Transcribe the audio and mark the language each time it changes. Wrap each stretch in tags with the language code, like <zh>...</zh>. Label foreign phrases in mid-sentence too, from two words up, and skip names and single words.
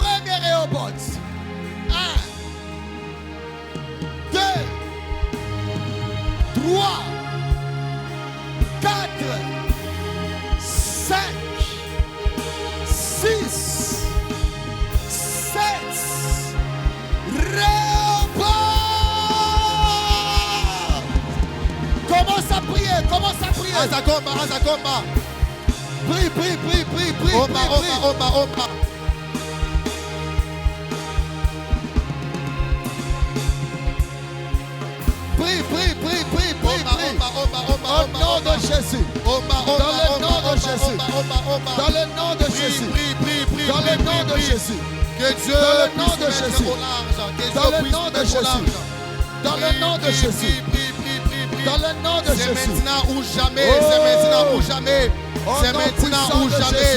<fr>Premier Rehoboth. 1, 2, 3, 4, 5, 6, 7. Rehoboth. Commence à prier, commence à prier.</fr> <sw>Anza komba, anza komba.</sw> <fr>Prie, prie, prie, prie, prie.</fr> <sw>Omba,</sw> <fr>prie,</fr> <sw>omba,</sw> <fr>prie.</fr> <sw>omba, omba.</sw> <fr>Prie, prie, prie, prie, prie,</fr> <sw>Omba,</sw> <fr>prie.</fr> <sw>omba, omba, omba,</sw> <fr>Au</fr> <sw>omba,</sw> <fr>nom</fr> <sw>omba.</sw> <fr>de Jésus.</fr> <sw>Omba, omba,</sw> <fr>Dans le</fr> <sw>omba,</sw> <fr>nom de</fr> <sw>omba,</sw> <fr>Jésus.</fr> <sw>omba, omba, omba.</sw> <fr>Dans le nom de Prie, Jésus. prie, prie, prie, Dans prie, le nom prie, de prie. Jésus. Que Dieu Dans le nom puisse de mettre Jésus. au large. Que Dans Dieu le puisse nom de mettre au Jésus. large. Dans le nom de Jésus. Dans le nom de Jésus. C'est maintenant ou jamais. C'est maintenant ou jamais. C'est maintenant ou jamais.</fr>